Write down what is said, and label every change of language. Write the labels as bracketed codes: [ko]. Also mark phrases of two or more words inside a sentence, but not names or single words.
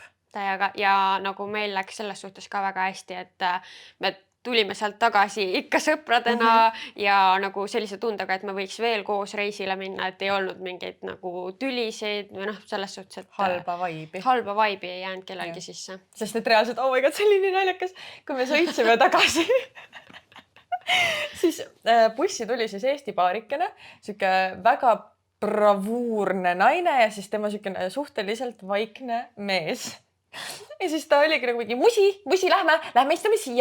[et] Täiega ja nagu meil läks selles suhtes ka väga hästi, et me tulime sealt tagasi ikka sõpradena ja nagu sellise tundega, et me võiks veel koos reisile minna, et ei olnud mingeid nagu tülisid või selles suhtes, et halba vaibi ei jäänud kellelgi sisse. Sest et reaalselt, [en] oh my god, [et] see oli nii naljakas, kui me sõitsime tagasi. Siis bussi tuli siis Eesti paarikene, siuke väga bravuurne naine ja siis tema siukene suhteliselt vaikne mees. Ja siis ta oligi nagu mingi musi, lähme istume siia.